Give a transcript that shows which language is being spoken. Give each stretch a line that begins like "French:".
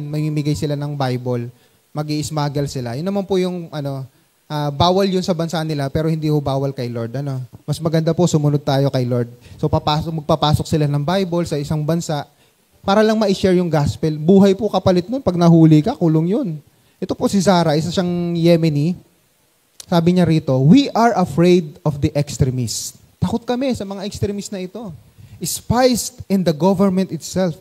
Filipino: Mamimigay sila ng Bible. Mag-i-smuggle sila. Yun naman po yung, bawal yun sa bansa nila, pero hindi ho bawal kay Lord. Mas maganda po, sumunod tayo kay Lord. So, magpapasok sila ng Bible sa isang bansa para lang ma-share yung gospel. Buhay po kapalit nun. Pag nahuli ka, kulong yun. Ito po si Zara, isa siyang Yemeni. Sabi niya rito,
English: we are afraid of the extremists.
Filipino: Takot kami sa mga extremists na ito.
English: Spies in the government itself.